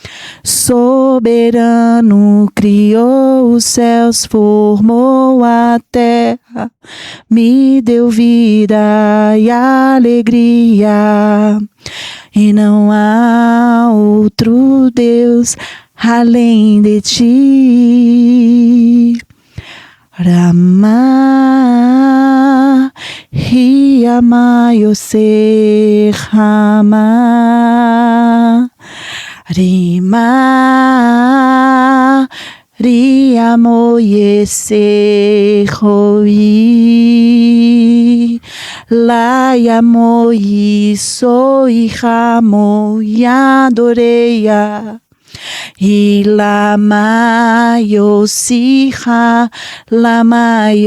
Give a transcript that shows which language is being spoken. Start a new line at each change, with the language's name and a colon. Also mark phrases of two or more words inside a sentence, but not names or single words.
Portuguese: Soberano, criou os céus, formou a terra, me deu vida e alegria, e não há outro Deus além de ti. Rama, Riyama, Yose, Rama, Rima, Riyamo, Yese, Roi, Layamo, Yiso, Ihamo, Yadoreia, Ilama, Yosiha, Lama,